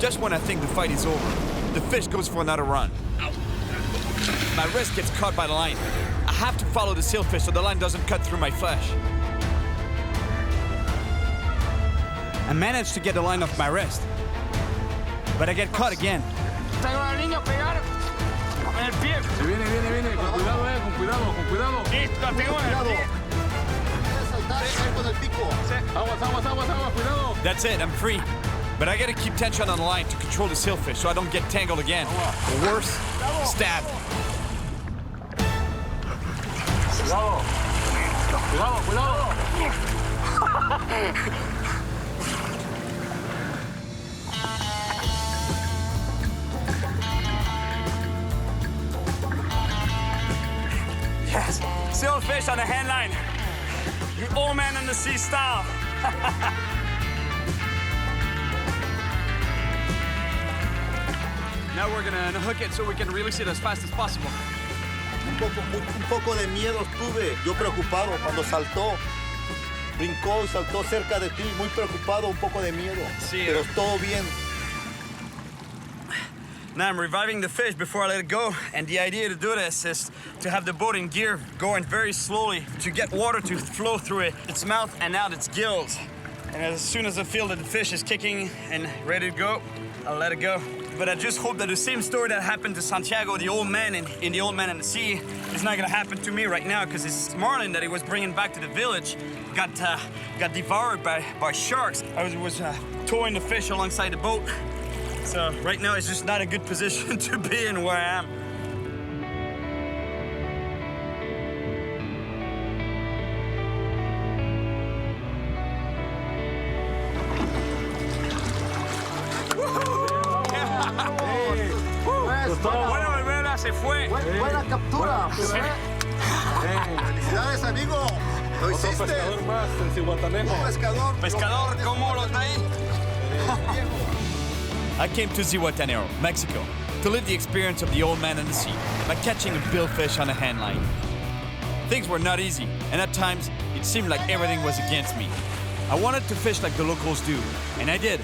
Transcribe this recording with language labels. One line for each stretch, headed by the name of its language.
English: Just when I think the fight is over, the fish goes for another run. My wrist gets caught by the line. I have to follow the sailfish so the line doesn't cut through my flesh. I managed to get the line off my wrist, but I get caught again.
Spanish: Tengo a la niña pegada en el pie. Viene. Con cuidado. Listo, tengo en el pie. Saltar con el pico. Aguas, cuidado.
English: That's it, I'm free. But I gotta keep tension on the line to control the sailfish so I don't get tangled again. Or worse, stabbed.
Spanish: Cuidado.
English: Yes, sailfish on the handline. You old man in the sea style. Now we're gonna unhook it so we can release it as fast as possible.
Spanish: Un poco de miedo tuve, yo preocupado cuando saltó. Brincó y saltó cerca de ti, muy preocupado, un poco de miedo. Sí. Pero todo bien.
English: Now I'm reviving the fish before I let it go, and the idea to do this is to have the boat in gear going very slowly to get water to flow through its mouth and out its gills. And as soon as I feel that the fish is kicking and ready to go, I'll let it go. But I just hope that the same story that happened to Santiago, the old man in The Old Man in the Sea, is not gonna happen to me right now, because this marlin that he was bringing back to the village got devoured by sharks. I was towing the fish alongside the boat, So right now it's just not a good position to be in where I am.
Spanish: Bueno, Olvera se fue. Buena captura. Felicidades, amigo. Lo hiciste. Pescador más en Zihuatanejo. Pescador. Pescador, ¿cómo lo está ahí?
English: I came to Zihuatanejo, Mexico, to live the experience of the old man in the sea by catching a billfish on a handline. Things were not easy, and at times it seemed like everything was against me. I wanted to fish like the locals do, and I did.